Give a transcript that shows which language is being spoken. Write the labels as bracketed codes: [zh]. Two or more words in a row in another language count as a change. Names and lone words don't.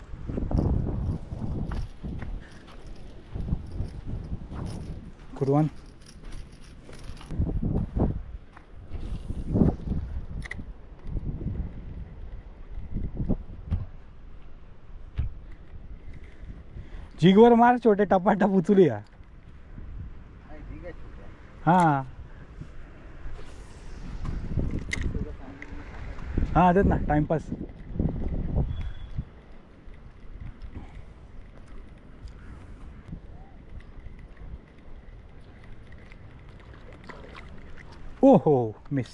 [en] Good one. [mr] जिगवर मार, छोटे टपाटप उचलूया. हाँ हाँ, देत ना टाइमपास. [en] Oh, miss.